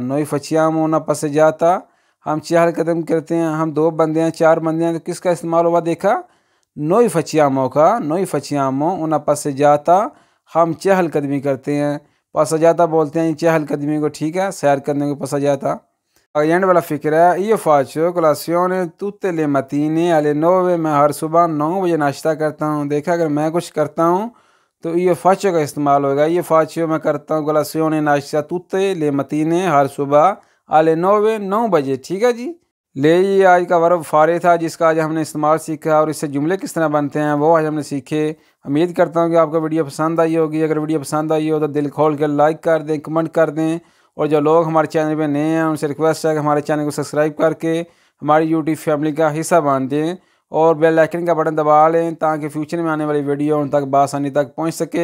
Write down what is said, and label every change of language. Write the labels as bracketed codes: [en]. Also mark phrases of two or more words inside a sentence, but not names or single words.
[it] noi facciamo una passeggiata, [ur] ہم چہل قدمی کرتے ہیں. ہم دو بندے ہیں، چار بندے ہیں، تو کس کا استعمال ہوا دیکھا, [it] noi facciamo [ur] کا. [it] noi facciamo una passeggiata, [ur] ہم چہل قدمی کرتے ہیں. passeggiata بولتے ہیں چہل قدمی کو، ٹھیک ہے، سیر کرنے کو passeggiata। اینڈ والا فکر ہے، یہ [it] faccio colazione tutte le mattine alle 9, [ur] میں ہر صبح 9 بجے ناشتہ کرتا ہوں. دیکھا، اگر میں کچھ کرتا ہوں تو یہ faccio کا استعمال ہوگا. یہ faccio میں کرتا ہوں, colazione ناشتہ, [it] tutte le mattine [ur] ہر صبح, [it] alle 9 [ur] 9 بجے، ٹھیک ہے جی. لے یہ آج کا ورب فارے تھا، جس کا آج ہم نے استعمال سیکھا اور اس سے جملے کس طرح بنتے ہیں وہ آج ہم نے سیکھے. امید کرتا ہوں کہ آپ کو ویڈیو پسند آئی ہوگی۔ اگر ویڈیو پسند آئی ہو تو دل کھول کر لائک کر دیں، کمنٹ کر دیں. اور جو لوگ ہمارے چینل پہ نئے ہیں ان سے ریکویسٹ ہے کہ ہمارے چینل کو سبسکرائب کر کے ہماری [en] YouTube family [ur] کا حصہ بن دیں اور [en] bell icon [ur] کا بٹن دبا لیں، تاکہ فیوچر میں آنے والی ویڈیو ان تک بآسانی تک پہنچ سکے.